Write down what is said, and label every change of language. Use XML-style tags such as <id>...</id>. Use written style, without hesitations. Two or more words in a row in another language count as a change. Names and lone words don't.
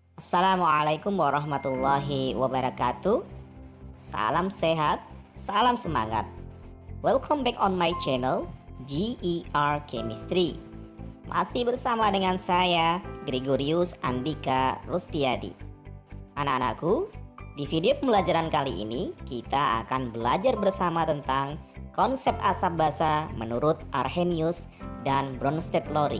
<ar>السلام عليكم ورحمة الله وبركاته.</ar> <id>Salam sehat, salam semangat.</id> <en>Welcome back on my channel GER Chemistry.</en> <id>Masih bersama dengan saya Gregorius Andika Rustiadi. Anak-anakku, di video pembelajaran kali ini kita akan belajar bersama tentang konsep asam basa menurut Arrhenius dan Bronsted-Lowry.</id>